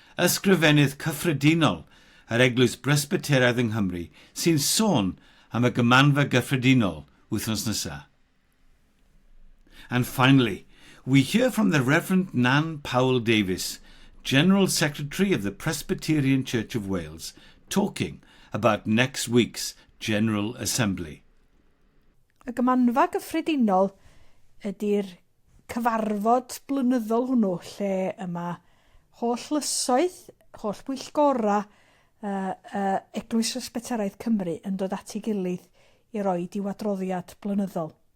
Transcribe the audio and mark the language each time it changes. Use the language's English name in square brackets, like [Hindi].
[Welsh] ysgrifennydd cyffredinol yr Eglwys Presbyteraidd yng Nghymru sy'n sôn am y Gymanfa Gyffredinol wythnos nesaf. [English] And finally, we hear from the Rev Nan Powell Davies, General Secretary of the Presbyterian Church of Wales, talking about next week's General Assembly. [Welsh] Y Gymanfa Gyffredinol ydy'r cyfarfod blynyddol hwnnw lle yma holl lysoedd, holl bwyllgora Eglwys Presbyteraidd Cymru yn dod at ei gilydd i roi diwadroddiad blynyddol.